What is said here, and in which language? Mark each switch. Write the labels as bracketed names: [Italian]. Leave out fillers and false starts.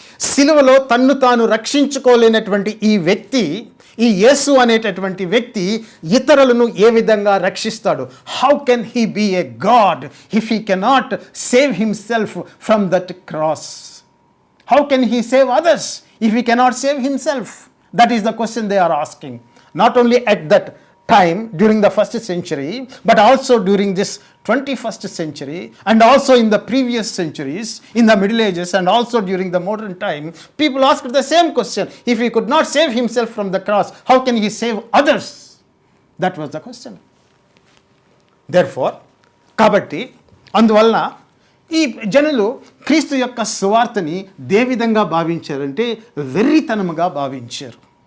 [Telugu] సిలువలో తన్ను తాను రక్షించుకోలేనటువంటి ఈ వ్యక్తి, ఈ యేసు అనేటటువంటి వ్యక్తి ఇతరులను ఏ విధంగా రక్షిస్తాడు? [English] How can he be a god if he cannot save himself from that cross? How can he save others if he cannot save himself? That is the question they are asking. Not only at that time during the first century, but also during this 21st century, and also in the previous centuries, in the Middle Ages, and also during the modern time, people asked the same question. If he could not save himself from the cross, how can he save others? That was the question. [Telugu] Therefore, కాబట్టి అందువలన ఈ జనులు క్రీస్తు యొక్క సువార్తని ఏ విధంగా భావించారంటే వెర్రితనముగా భావించారు.